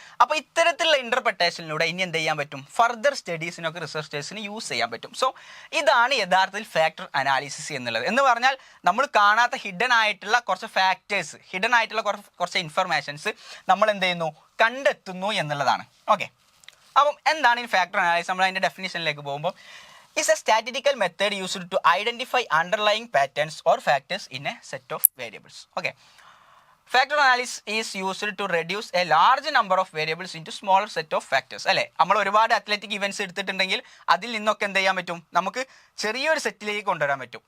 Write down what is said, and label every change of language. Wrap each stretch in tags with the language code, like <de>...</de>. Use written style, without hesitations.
<ml>അപ്പോൾ ഇത്തരത്തിലുള്ള ഇൻ്റർപ്രിട്ടേഷനിലൂടെ ഇനി എന്ത് ചെയ്യാൻ പറ്റും, ഫർദർ സ്റ്റഡീസിനൊക്കെ റിസർച്ചേഴ്സിന് യൂസ് ചെയ്യാൻ പറ്റും. സോ ഇതാണ് യഥാർത്ഥത്തിൽ ഫാക്ടർ അനാലിസിസ് എന്നുള്ളത്. എന്ന് പറഞ്ഞാൽ നമ്മൾ കാണാത്ത ഹിഡൻ ആയിട്ടുള്ള കുറച്ച് ഫാക്ടേഴ്സ്, ഹിഡൻ ആയിട്ടുള്ള കുറച്ച് ഇൻഫർമേഷൻസ് നമ്മൾ എന്ത് ചെയ്യുന്നു, കണ്ടെത്തുന്നു എന്നുള്ളതാണ്. ഓക്കെ, അപ്പം എന്താണ് ഈ ഫാക്ടർ അനാലിസിസ്? നമ്മൾ അതിൻ്റെ ഡെഫിനിഷനിലേക്ക് പോകുമ്പോൾ,</ml> <en>is a statistical method used to identify underlying patterns or factors in a set of variables. Okay, factor analysis is used to reduce a large number of variables into smaller set of factors.</en> <ml>അല്ലേ, നമ്മൾ ഒരുപാട് athletic events എടുത്തിട്ടുണ്ടെങ്കിൽ അതിൽ നിന്നൊക്കെ എന്ത് ചെയ്യാൻ പറ്റും, നമുക്ക് ചെറിയൊരു സെറ്റിലേക്ക് കൊണ്ടുവരാൻ പറ്റും.</ml>